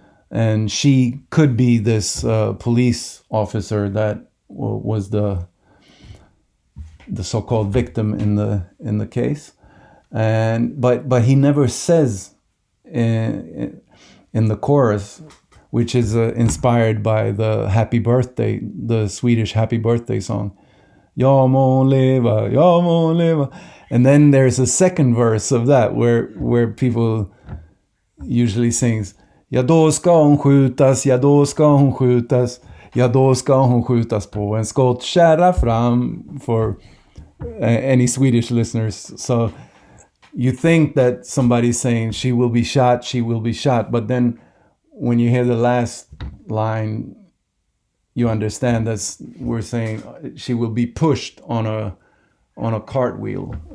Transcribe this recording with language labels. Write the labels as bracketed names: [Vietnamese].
[English] And she could be this police officer that was the so-called victim in the case, but he never says in the chorus which is inspired by the Swedish Happy Birthday song. [Swedish] Jag må leva. [English] And then there's a second verse of that where people usually sings, [Swedish] ja då ska hon skjutas, ja då ska hon skjutas, ja då ska hon skjutas på en skottkärra fram, [English] for any Swedish listeners. So you think that somebody's saying she will be shot, but then when you hear the last line, you understand that we're saying she will be pushed on a cartwheel.